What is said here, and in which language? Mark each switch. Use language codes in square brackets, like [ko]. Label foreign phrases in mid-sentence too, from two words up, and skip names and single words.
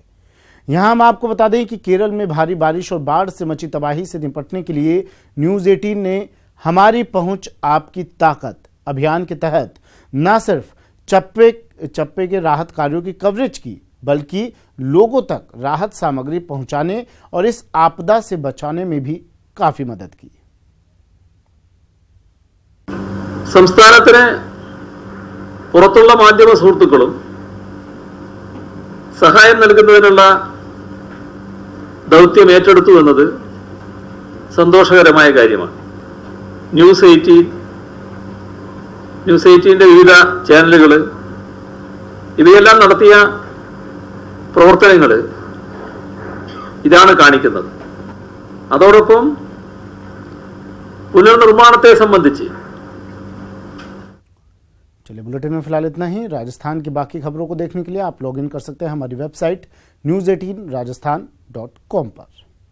[hi] यहां हम आपको बता दें कि केरल में भारी बारिश और बाढ़ से मची तबाही से निपटने के लिए न्यूज 18 ने हमारी पहुंच आपकी ताकत अभियान के तहत न सिर्फ चप्पे के राहत कार्यों की कवरेज की, बल्कि लोगों तक राहत सामग्री पहुंचाने और इस आपदा से बचाने में भी काफी मदद की। [ml] സംസ്ഥാനത്തിന് പുറത്തുള്ള മാധ്യമ സുഹൃത്തുക്കളും സഹായം നൽകുന്നതിനുള്ള ദൗത്യം ഏറ്റെടുത്തു എന്നത് സന്തോഷകരമായ കാര്യമാണ്. ന്യൂസ് 18 വിവിധ ചാനലുകൾ ഇവയെല്ലാം നടത്തിയ പ്രവർത്തനങ്ങൾ ഇതാണ് കാണിക്കുന്നത്. അതോടൊപ്പം പുനർനിर्माणത്തെ संबंधिച്ച് [hi] चलिए बुलेटिन में फिलहाल इतना ही। राजस्थान की बाकी खबरों को देखने के लिए आप लॉगिन कर सकते हैं हमारी वेबसाइट news18rajasthan.com पर।